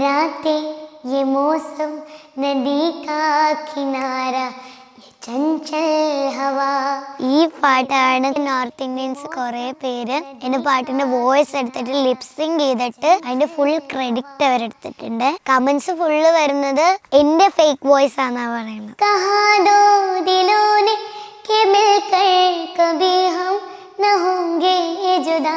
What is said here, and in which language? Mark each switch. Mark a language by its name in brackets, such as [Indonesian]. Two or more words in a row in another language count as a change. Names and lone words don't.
[Hindi] रातें ये मौसम नदी का किनारा ये चंचल हवा. [Malayalam] ഈ പാട്ടാണ് [English] North Indians [Malayalam] കുറെ പേര് എന്റെ പാട്ടിന്റെ വോയിസ് എടുത്തിട്ട് ലിപ്സിങ് ചെയ്തിട്ട് അതിന്റെ [English] full credit [Malayalam] അവരെടുത്തിട്ടുണ്ട്. [English] comments full [Malayalam] വരുന്നത് എന്റെ [English] fake voice [Malayalam] ആണെന്നാ പറയുന്നത്. [Hindi] कहा दो दिलोंने के मिलकर कभी हम न होंगे जुदा.